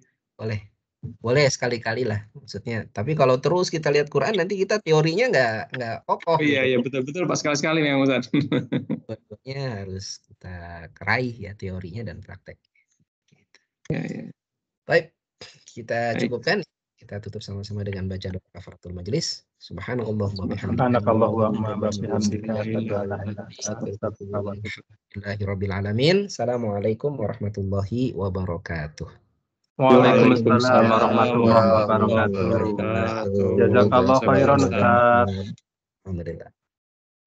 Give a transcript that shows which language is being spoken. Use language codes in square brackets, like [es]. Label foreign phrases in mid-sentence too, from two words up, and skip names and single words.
[id] boleh sekali-kali lah maksudnya. Tapi kalau terus kita lihat Quran nanti kita teorinya nggak kokoh. Iya betul Pak, sekali-sekali memang Ustadz. Pokoknya harus kita keraih ya teorinya dan praktek. Ya. Baik, kita cukupkan. Kita tutup sama-sama dengan baca doa kafaratul majelis. [ar] سبحانك اللهم بحمدك. السلام عليكم ورحمة الله وبركاته. وعليكم السلام ورحمة الله وبركاته. جزاك الله خيرا أستاذ.